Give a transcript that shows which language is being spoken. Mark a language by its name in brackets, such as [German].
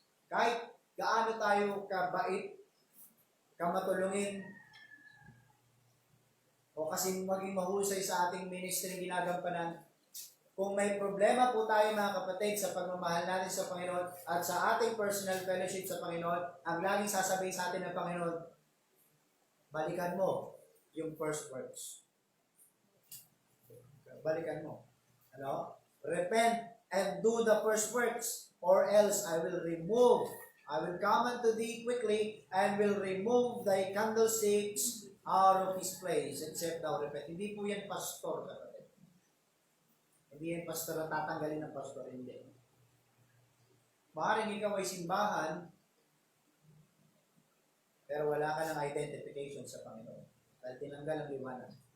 [Filipino] Kahit gaano tayo kabait, kamatulungin, o kasi maging mahusay sa ating ministry ginagampanan, kung may problema po tayo mga kapatid sa pagmamahal natin sa Panginoon at sa ating personal fellowship sa Panginoon, ang laging sasabihin sa atin ng Panginoon, balikan mo yung first works. Balikan mo. Ano? [English] Repent and do the first works, or else I will come unto thee quickly and will remove thy candlesticks out of his place, except thou repent. [Filipino] Hindi po yan pastor, kapatid. Hindi yan pastor ang tatanggalin ng pastor, hindi. Maaaring ikaw ay simbahan, pero wala ka ng identification sa Panginoon. Dahil tinanggal ang liwanag.